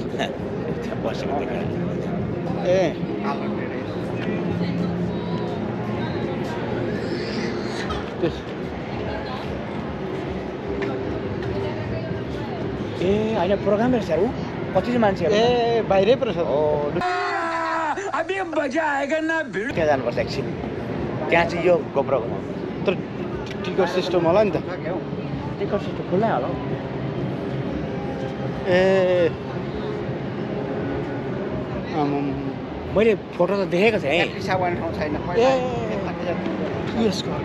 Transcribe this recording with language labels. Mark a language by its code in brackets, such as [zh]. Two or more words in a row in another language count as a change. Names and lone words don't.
[ne] बसेको देखेर ए ए होइन प्रोग्राम रहेछ ऊ कति चाहिँ मान्छेहरू ए बाहिरै पो रहेछ [hi] अभी मजा आएगा ना [ne] भिड त्यहाँ जानुपर्छ एकछिन त्यहाँ चाहिँ यो गोप्रो घुमाउनु तर टिकट सिस्टम होला नि त टिकट सिस्टम खुल्लै होला ए आमाम मैले फोटो त देखेको थिएँ ठाउँ छैन ए यसको अर्को